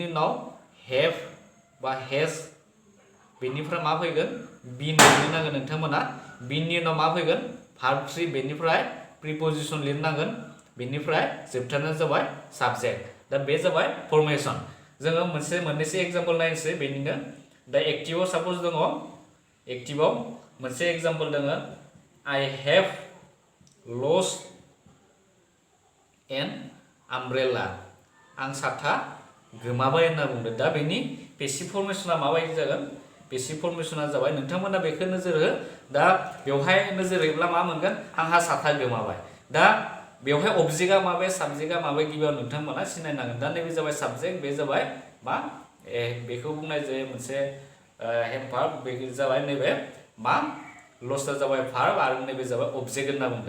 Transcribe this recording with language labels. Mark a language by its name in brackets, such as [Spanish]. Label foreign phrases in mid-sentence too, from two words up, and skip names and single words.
[Bodo] उनाव हेभ बा हेज बेनिफ्राय मा फैगोन बिन लिरनांगोन नोंथांमोना बिननि उनाव मा फैगोन [English] verb 3 [Bodo] बेनिफ्राय प्रिपजिशन लिरनांगोन बेनिफ्राय जोबथारनाया जाबाय साबजेक्ट दा बे जाबाय फर्मेशन जोङो मोननैसो एग्जाम्पल नायनोसै बेनिनो दा एक्टिभआव साप'ज दङ एक्टिभआव मोनसे एग्जाम्पल दङ [English] I have lost an umbrella [Bodo] आं साथा गोमाबाय होनना बुंदों दा बेनि पेसिभ फर्मेशना माबायदि जागोन पेसिभ फर्मेशना जाबाय नोंथांमोना बेखौ नोजोर हो दा बेवहाय नोजोर होयोब्ला मा मोनगोन आंहा साथा गोमाबाय दा बेवहाय अबजेक्टआ माबे साबजेक्टआ माबे गिबियाव नोंथांमोना सिनायनांगोन दा नैबे जाबाय साबजेक्ट बे जाबाय मा बेखौ बुंनाय जायो मोनसे [English] help verb [Bodo] बे जाबाय नैबे मा लस्टआ जाबाय भार्ब आरो नैबे जाबाय अबजेक्ट होनना बुंदों।